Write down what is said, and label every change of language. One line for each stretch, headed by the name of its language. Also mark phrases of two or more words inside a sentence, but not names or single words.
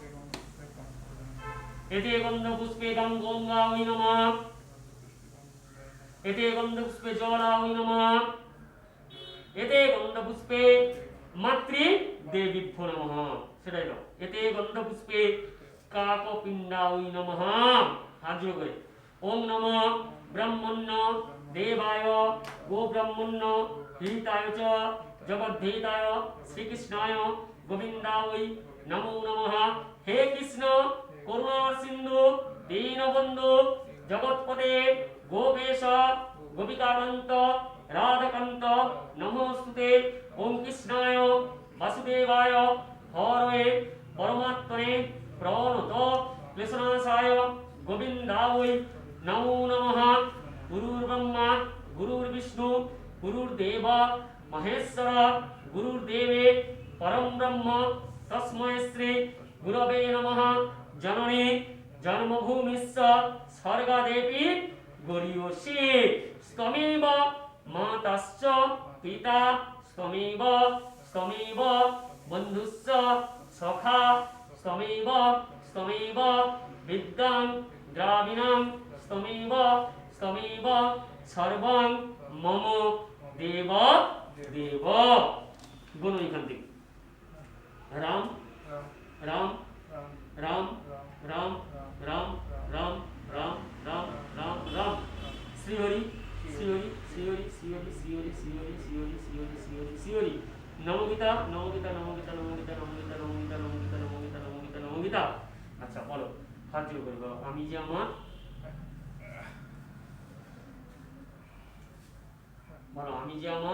Sanskrit: এতে গন্ধ পুষ্পে গঙ্গায় নমঃ এতে গন্ধ পুষ্পে জলায় নমঃ এতে গন্ধ পুষ্পে মাতৃ দেবীভ্যো নমঃ
Bangla: সেটাই দাও
Sanskrit: এতে গন্ধ পুষ্পে কাকপিণ্ডায় নমঃ
Bangla: হাত জোড় করে
Sanskrit: ওম নমঃ ব্রহ্মণ্য দেবায় গো ব্রহ্মণ্য হিতায় চ জগদ্ধিতায় শ্রীকৃষ্ণায় গোবিন্দায় নমো নমঃ হে কৃষ্ণ করুণা সিন্ধু দীনবন্ধু জগৎপতে গোপেশ গোপিকাকান্ত রাধাকান্ত নমস্তুতে ওম কৃষ্ণায় বাসুদেবায় হরয়ে পরমাত্মনে প্রণত ক্লেশনাশায় গোবিন্দায় নমো নমঃ গুরুর্ব্রহ্মা গুরুর্বিষ্ণু গুরুর্দেব মহেশ্বর গুরুর্দেবে পরম ব্রহ্ম তস্मै শ্রী গুরবে নমঃ জননী জন্মভূমিস্য স্বর্গদেবী গরীয়সী স্তমেব মাতাশ্চ পিতা স্তমেব বন্ধুশ্চ সখা স্তমেব বিদ্যাং দ্রাবিণাং স্তমেব সর্বং মম দেব গুণ
Bangla: এখান থেকে
Sanskrit: রাম রাম রাম রাম রাম রাম
Bangla: রাম রাম রাম রাম শ্রীহরি শ্রীহরি শ্রীহরি শ্রীহরি শ্রীহরি শ্রীহরি শ্রীহরি শ্রীহরি শ্রীহরি শ্রীহরি নমগীতা নমগীতা নমগীতা নমগীতা নমগীতা নমগীতা নমগীতা নমগীতা নমগীতা নমগীতা আচ্ছা বলো হাত জোড় করে বলো আমি যে আমার বলো আমি যে আমার